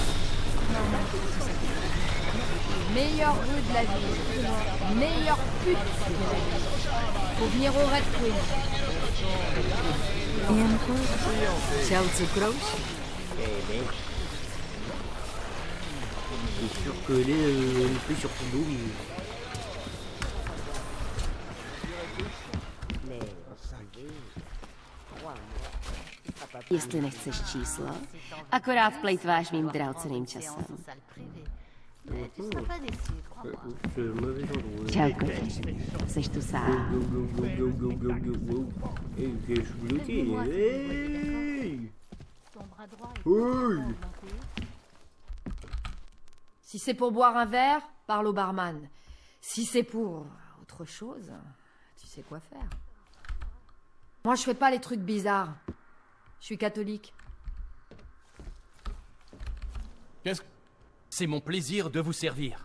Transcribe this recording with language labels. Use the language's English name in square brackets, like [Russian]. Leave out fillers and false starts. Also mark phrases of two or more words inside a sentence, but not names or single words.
[French] Meilleure rue de la ville. Meilleure pute de la ville. Faut venir au Red Queen. Et encore, ciao Zucros. C'est sûr que les plus sur tout [Czech] Jestli nechceš číslo, akorát plejtváš mým drahoceným časem. Čau, kočičky. Seš tu sám. [French] Si c'est pour boire un verre, parle au barman. Si c'est pour autre chose, tu sais quoi faire. Moi, je fais pas les trucs bizarres. Je suis catholique. C'est mon plaisir de vous servir.